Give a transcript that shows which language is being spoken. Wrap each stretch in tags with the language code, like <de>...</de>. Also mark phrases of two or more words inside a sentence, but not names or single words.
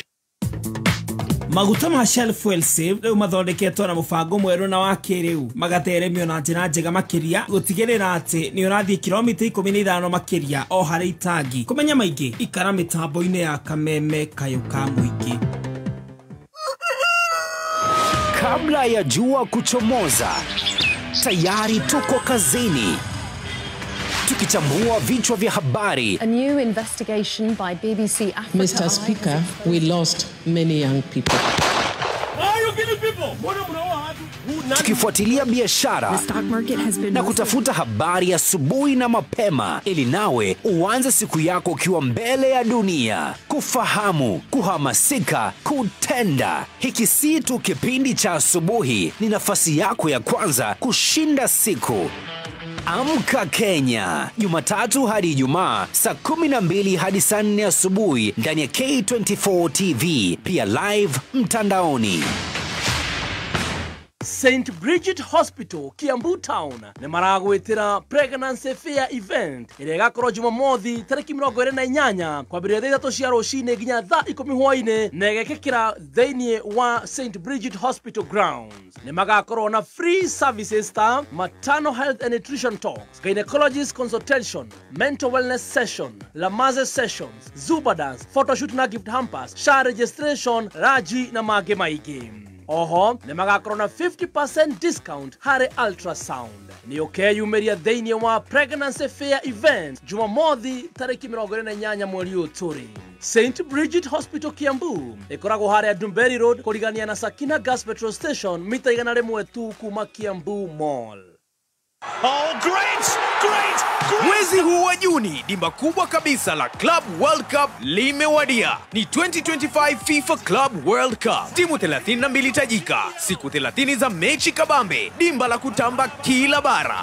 <ki>Maguta ma Shelf Well Save rĩu mathondeketwo na mũbango mwerũ na wa kĩrĩu magateremio na njĩra njega makĩria gũtigĩrĩra atĩ nĩ ũrathiĩ kilomita 15 makĩria o harĩ itangi. Kũmenya maingĩ ikara mĩtambo-inĩ ya Kameme Kayo ka Mũingĩ.</ki> <sw>Kabla ya jua kuchomoza, tayari tuko kazini tukichambua vichwa vya habari.</sw> <en>A new investigation by BBC Africa. Mr. Speaker, we lost many young people.</en> <sw>Tukifuatilia biashara na kutafuta habari asubuhi na mapema ili nawe uanze siku yako ukiwa mbele ya dunia. Kufahamu, kuhamasika, kutenda. Hiki si tu kipindi cha asubuhi, ni nafasi yako ya kwanza kushinda siku. Amka Kenya, Jumatatu hadi Ijumaa saa 12 hadi saa 4 asubuhi ndani ya K24 TV, pia live mtandaoni.</sw> <ki>St. Bridget Hospital, Kiambu Town, nĩ maragwĩtĩra</ki> <en>pregnancy fair event</en> <ki>ĩrĩa ĩgakorwo Jumamothi tarĩki 28 kwambĩrĩria thaa 3 cia rũcinĩ nginya thaa 10 hwaĩ-inĩ na ĩgekĩkĩra thĩinĩ wa St. Bridget Hospital grounds. Nĩ magakorwo na</ki> <en>free services</en> <ki>ta</ki> <en>maternal health and nutrition talks, gynecologist consultation, mental wellness session, Lamaze sessions, Zuba dance,</en> <ki>photoshoot na</ki> <en>gift hampers, SHA registration,</en> <ki>raji na mangĩ maingĩ. Oho, nĩ magakorwo na 50% discount harĩ ultrasound. Nĩ ũkeyumĩria thĩinĩ wa</ki> <en>pregnancy fair event</en> <ki>Jumamothi tarĩki 28 mweri ũyũ tũrĩ. St. Bridget Hospital Kiambu ĩkoragwo harĩa Dumberi Road kũrigania na Sakina Gas Petrol Station mita 100 tu kuma Kiambu Mall.</ki> <en>Oh, great!</en> <sw>Mwezi huu wa Juni, dimba kubwa kabisa la Club World Cup limewadia. Ni 2025 FIFA Club World Cup. Timu 32 tajika, siku 30 za mechi kabambe, dimba la kutamba kila bara.</sw>